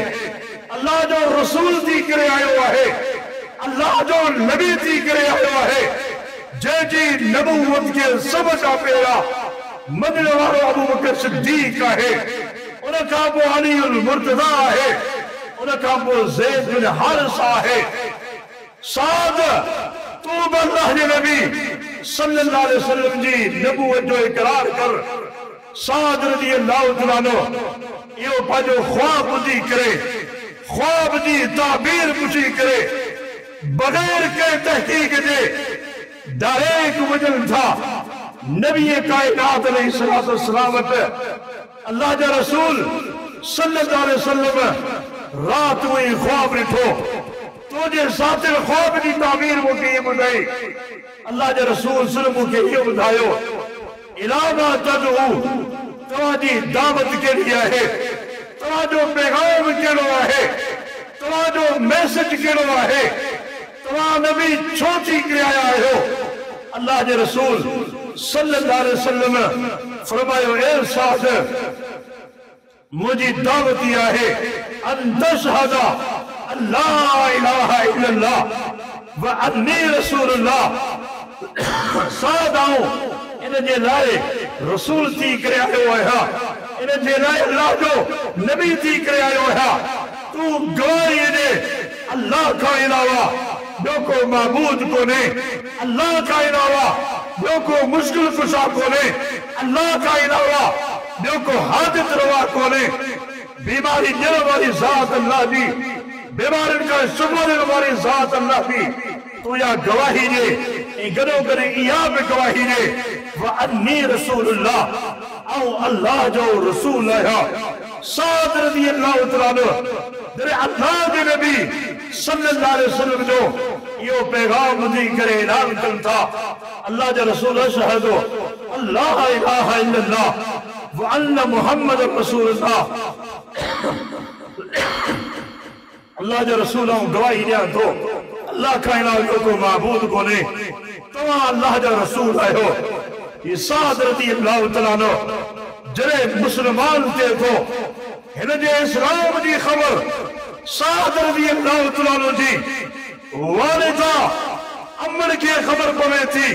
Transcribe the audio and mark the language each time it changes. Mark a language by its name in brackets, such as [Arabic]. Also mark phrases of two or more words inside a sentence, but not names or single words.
[Sindhi] अल्लाह जो रसूल थी करे आयो आहे, अल्लाह जो नबी थी करे आयो आहे, जंहिंजी नबूवत खे सभ खां पहिरियां मञण वारो अबू बकर सिद्दीक़ आहे। उन खां पोइ अली मुर्तज़ा आहे, उन खां पोइ ज़ैद बिन हारिसा आहे। साद तू बि अल्लाह जे नबी [Arabic] صلى الله عليه وسلم [Sindhi] जी नबूवत जो इकरार कर। साद [Arabic] رضي الله تعالى عنه [Sindhi] इहो पंहिंजो ख्वाब ॿुधी करे, ख्वाब जी ताबीर पुछी करे, बग़ैर कंहिं तहक़ीक़ जे डायरेक्ट वञनि था नबी कायनात [Arabic] عليه الصلاة والسلام [Sindhi] वटि। अल्लाह जा रसूल [Arabic] صلى الله عليه وسلم [Sindhi] रात में ख्वाब ॾिठो। तुंहिंजे साथिर ख्वाब जी ताबीर मूंखे इहे ॿुधाई। अल्लाह जा रसूल सिर्फ़ मूंखे इहो ॿुधायो [Arabic] إلى ما تدعو, [Sindhi] तव्हांजी दावत कहिड़ी आहे, तव्हांजो पैगाम कहिड़ो आहे, तव्हांजो मैसेज कहिड़ो आहे, तव्हां नबी छो थी करे आया आहियो। अल्लाह जे रसूल [Arabic] صلى الله عليه وسلم [Sindhi] फरमायो ए साद मुंहिंजी दावत इहा आहे [Arabic] أن تشهد ألا إله إلا الله وأني رسول الله. [Sindhi] साद आऊं इन जे लाइ रसूल थी करे आयो आहियां इन जे लाइ अल्लाह जो नबी थी करे आयो आहियां। तू गवाही ॾे अल्लाह खां अलावा ॿियो को महबूद कोन्हे, अल्लाह खां अलावा ॿियो को मुश्किल कुशा कोन्हे, अल्लाह खां अलावा ॿियो को हाजत रवा कोन्हे। बीमारी ॾियण वारी ज़ात अल्लाह जी, बीमारियुनि खां सुभाणे वारी ज़ात अल्लाह जी। तू या गवाही ॾे ऐं गॾो गॾु इहा बि गवाही ॾे [Arabic] وأني رسول الله, [Sindhi] ऐं अल्लाह जो रसूल आहियां। साद [Arabic] رضي الله تعالى [Sindhi] जॾहिं अल्लाह जे नबी [Arabic] صلى الله عليه وسلم [Sindhi] जो इहो पैगाम ॿुधी करे ऐलान कनि था, अल्लाह जा रसूल [Arabic] أشهد ألا إله إلا الله وأن محمد رسول الله. [Sindhi] अल्लाह जा रसूल गवाही ॾियां थो अल्लाह खां अलावा को महबूद कोन्हे, तव्हां अल्लाह जा रसूल आहियो। ये साद [Arabic] رضي الله تعالى [Sindhi] जॾहिं मुस्लमान थिए थो, हिन जे इस्लाम जी ख़बर साद [Arabic] رضي الله تعالى [Sindhi] जी वालिदा अम्मन खे ख़बर पवे थी।